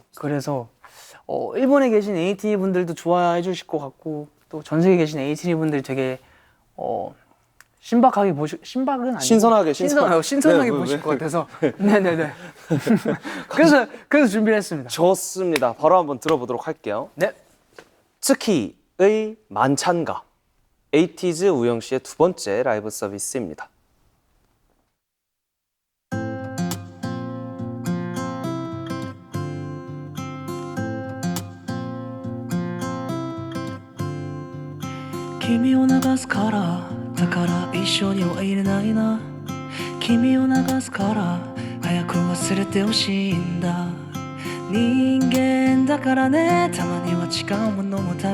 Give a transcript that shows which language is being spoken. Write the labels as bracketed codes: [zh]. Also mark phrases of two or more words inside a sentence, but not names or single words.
[ko] 그래서 일본에 계신 에이티니 분들도 좋아해 주실 것 같고 또 전 세계에 계신 에이티니 분들이 되게 신박하게 신박은 아니고 신선하게 신선하게 네, 보실 것 같아서 네네네. 그래서 준비를 했습니다. 좋습니다. 바로 한번 들어보도록 할게요. 네. 츠키의 만찬가 에이티즈 우영 씨의 두 번째 라이브 서비스입니다. [ja] 君を流すからだから一緒にはいれないな君を流すから早く忘れてほしいんだ人間だからねたまには違うものも食